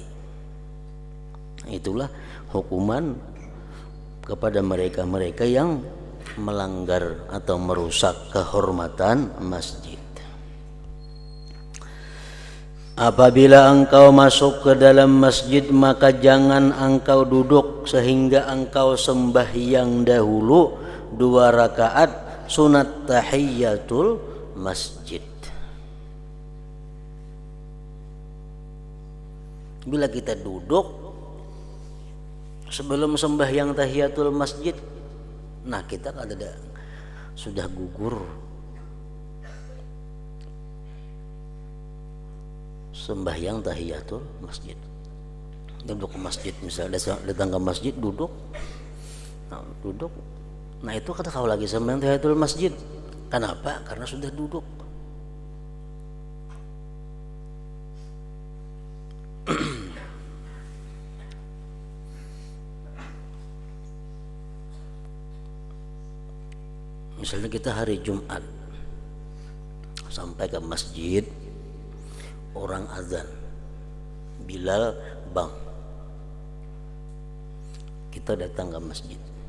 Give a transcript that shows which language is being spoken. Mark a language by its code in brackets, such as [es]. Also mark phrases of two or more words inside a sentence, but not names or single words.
[id] Itulah hukuman kepada mereka-mereka yang melanggar atau merusak kehormatan masjid. Apabila engkau masuk ke dalam masjid, maka jangan engkau duduk sehingga engkau sembahyang dahulu 2 rakaat sunat tahiyatul masjid. Bila kita duduk sebelum sembahyang tahiyatul masjid, nah kita kan ada sudah gugur sembahyang tahiyatul masjid. Duduk ke masjid, misalnya datang ke masjid duduk, nah itu kata kau lagi sembahyang tahiyatul masjid. Kenapa? Karena sudah duduk. Misalnya kita hari Jumat sampai ke masjid, orang azan, Bilal bang, kita datang ke masjid.